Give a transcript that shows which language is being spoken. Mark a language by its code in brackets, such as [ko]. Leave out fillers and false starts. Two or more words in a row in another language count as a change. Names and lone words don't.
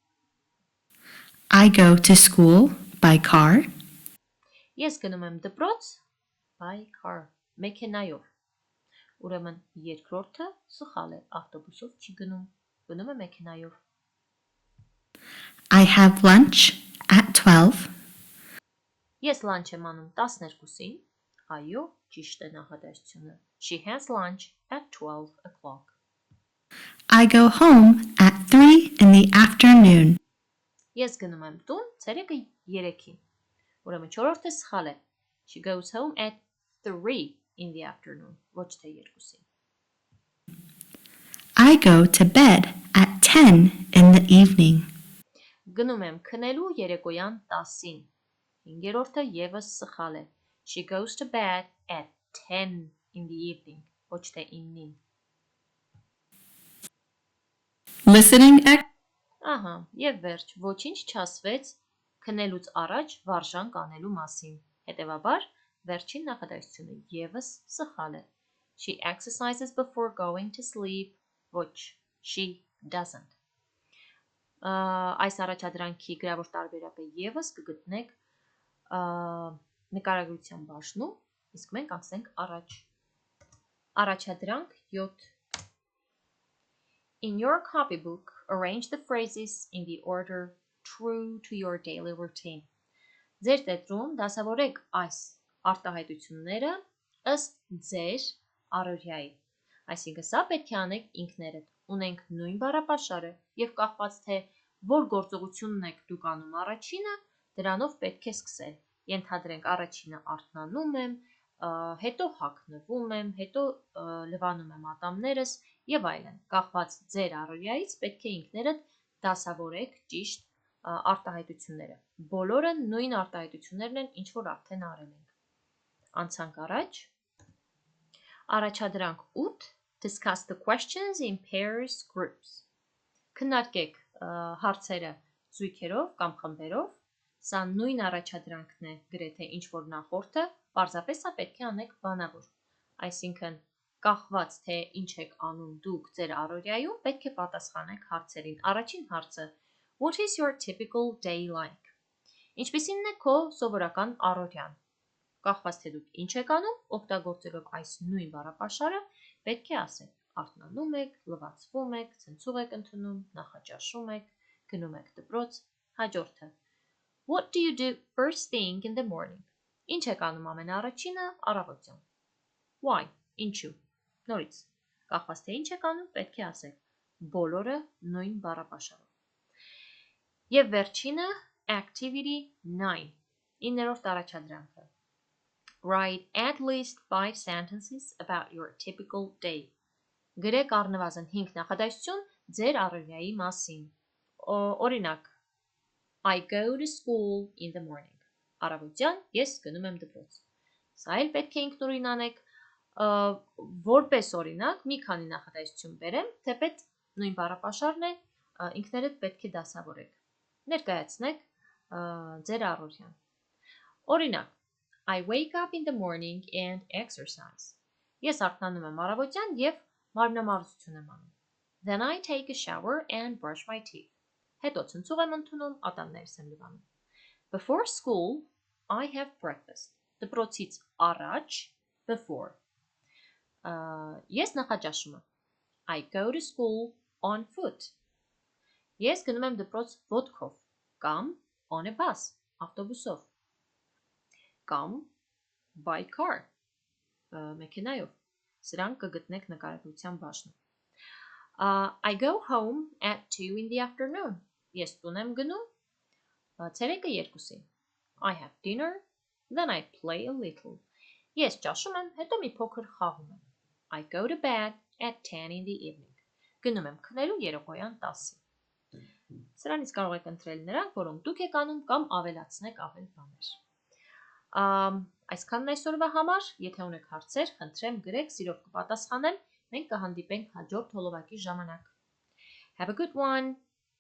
[en] I go to school by car. [hy] ես գնում եմ դպրոց [en] by car, [hy] մեքենայով։ Ուրեմն երկրորդը սխալ է, ավտոբուսով չի գնում, գնում է մեքենայով։ [en] I have lunch at 12. [hy] Ես լանչ եմ անում 12-ին, այո, ճիշտ է նախադասությունը։ [en] She has lunch at 12 o'clock. I go home at 3 in the afternoon. [hy] Ես գնում եմ տուն ցերեկը 3-ին։ Ուրեմն չորրորդը սխալ է։ [en] She goes home at 3 in the afternoon, [hy] ոչ թե 2-ին։ [en] I go to bed at 10 in the evening. [hy] Գնում եմ քնելու երեկոյան 10-ին։ Հինգերորդը եւս սխալ է։ [en] She goes to bed at 10 in the evening, [hy] ոչ թե 9-ին։ Listening Ահա, եւ վերջ, ոչինչ չասվեց քնելուց առաջ վարժանք անելու մասին։ Հետևաբար, վերջին նախադասությունը եւս սխալ է։ [en] She exercises before going to sleep, [hy] ոչ, [en] she doesn't։ [hy] Այս առաջադրանքի գրավոր տարբերակը եւս կգտնեք նկարագրության բաժնում, իսկ մենք անցնենք առաջ։ Առաջադրանք 7 [en] In your copybook, arrange the phrases in the order true to your daily routine. [hy] Ձեր տետրում դասավորեք այս արտահայտությունները ըստ ձեր առօրյայի։ Այսինքն սա պետք է անեք ինքներդ։ Ունենք նույն բառապաշարը եւ կախված թե որ գործողությունն եք դուք անում առաջինը, դրանով պետք է սկսել։ Ենթադրենք առաջինը արթնանում եմ, հետո հագնվում եմ, հետո լվանում եմ ատամներս եւ այլն։ Կախված ձեր առօրյայից պետք է ինքներդ դասավորեք ճիշտ արտահայտությունները։ Բոլորը նույն արտահայտություններն են, ինչ որ արդեն արել ենք։ Անցանք առաջ։ Առաջադրանք 8 [en] Discuss the questions in pairs groups. [hy] Քննարկեք հարցերը զույգերով կամ խմբերով։ Սա նույն առաջադրանքն է, գրեթե ինչ որ նախորդը, պարզապես սա պետք է անեք բանավոր։ Այսինքն կախված թե ինչ եք անում դուք ձեր առօրյայում, պետք է պատասխանեք հարցերին։ Առաջին հարցը [en] What is your typical day like? [hy] Ինչպիսին է քո սովորական առօրյան։ Կախված թե դուք ինչ եք անում, օգտագործելով այս նույն բառապաշարը, պետք է ասեք. Արթնանում եք, լվացվում եք, ցնցուղ եք ընդունում, նախաճաշում եք, գնում եք դպրոց, հաջորդը [en] What do you do first thing in the morning? [hy] Ինչ եք անում ամենաառաջինը առավոտյան։ Why? Ինչու։ Նորից, կախված թե ինչ եք անում, պետք է ասեք բոլորը նույն բառապաշարով։ Եվ վերջինը Activity 9 9-րդ առաջադրանքը [en] Write at least 5 sentences about your typical day. [hy] Գրեք առնվազն 5 նախադասություն ձեր առօրյայի մասին։ Օրինակ [en] I go to school in the morning. [hy] Առավոտյան ես գնում եմ դպրոց։ Սա էլ պետք է ինքնուրույն անեք, որպես օրինակ մի քանի նախադասություն բերեմ, թեպետ նույն բառապաշարն է, ինքներդ պետք է դասավորեք։ Ներկայացնեք ձեր առօրյան։ Օրինակ [en] I wake up in the morning and exercise. [hy] Ես արթնանում եմ առավոտյան եւ մարմնամարզություն եմ անում։ [en] Then I take a shower and brush my teeth. [hy] Հետո ցնցուղ եմ ընդունում, ատամներս եմ լվանում։ [en] Before school, I have breakfast. [hy] Դպրոցից առաջ, before. Ես նախաճաշում եմ։ [en] I go to school on foot. [hy] Ես գնում եմ դպրոց ոտքով կամ [en] on a bus, [hy] ավտոբուսով կամ [en] by car, [hy] մեքենայով։ Սրանք կգտնեք նկարագրության բաժնում։ [en] I go home at 2 in the afternoon. [hy] Ես տուն եմ գնում ցերեկը 2-ին։ [en] I have dinner, then I play a little. [hy] Ես ճաշում եմ, հետո մի փոքր խաղում եմ։ [en] I go to bed at 10 in the evening. [hy] Գնում եմ քնելու երեկոյան 10-ին։ Սրանից կարող եք ընտրել նրանք, որոնք դուք եք անում կամ ավելացնեք ավել բաներ։ Այսքանն այսօրվա համար, եթե ունեք հարցեր, խնդրեմ գրեք, սիրով կպատասխանեմ, մենք կհանդիպենք հաջորդ հոլովակի ժամանակ։ [en] Have a good one!